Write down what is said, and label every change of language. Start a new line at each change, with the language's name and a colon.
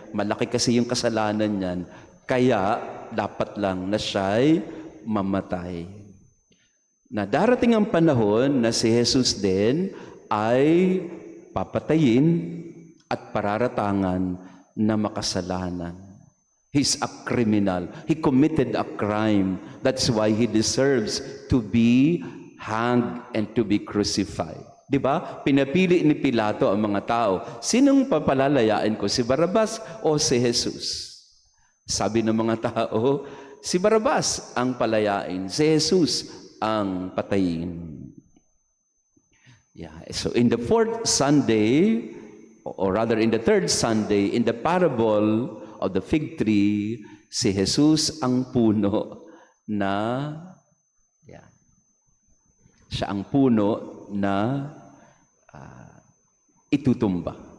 Filipino: Malaki kasi yung kasalanan niyan, kaya dapat lang na siya'y mamatay. Na darating ang panahon na si Jesus din ay papatayin at pararatangan na makasalanan.
English: He's a criminal. He committed a crime. That's why he deserves to be hanged and to be crucified.
Filipino: Di ba? Pinapili ni Pilato ang mga tao. Sinong papalalayain ko? Si Barrabas o si Jesus? Sabi ng mga tao, si Barrabas ang palayain. Si Jesus ang patayin.
English: So in the fourth Sunday, or rather in the third Sunday, in the parable of the fig tree,
Filipino: si Jesus ang puno na, siya ang puno na itutumba.